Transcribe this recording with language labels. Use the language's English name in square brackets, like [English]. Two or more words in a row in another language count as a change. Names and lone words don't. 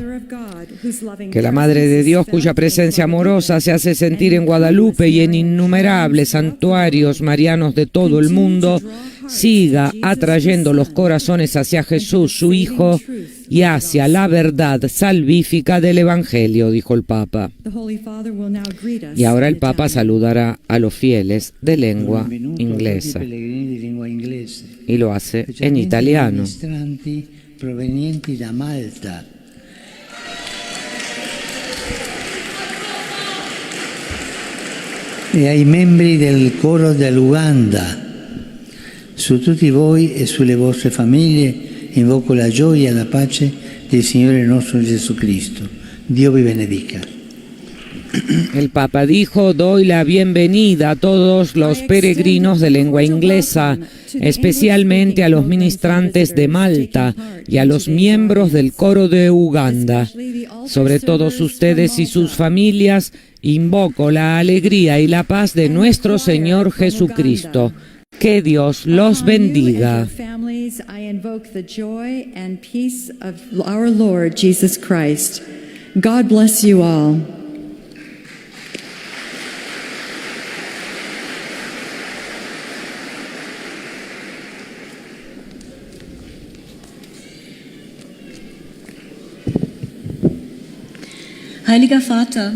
[Spanish] Que la Madre de Dios, cuya presencia amorosa se hace sentir en Guadalupe y en innumerables santuarios marianos de todo el mundo, siga atrayendo los corazones hacia Jesús, su Hijo, y hacia la verdad salvífica del Evangelio, dijo el Papa. Y ahora el Papa saludará a los fieles de lengua inglesa. Y lo hace en italiano. [Italian] Provenienti da Malta. E ai membri del coro dell'Uganda. Su tutti voi e sulle vostre famiglie invoco la gioia e la pace del Signore nostro Gesù Cristo. Dio vi benedica. [Spanish] El Papa dijo: doy la bienvenida a todos los peregrinos de lengua inglesa, especialmente a los ministrantes de Malta y a los miembros del coro de Uganda. Sobre todos ustedes y sus familias, invoco la alegría y la paz de nuestro Señor Jesucristo. Que Dios los bendiga. [English] God bless you all. [German] Heiliger Vater,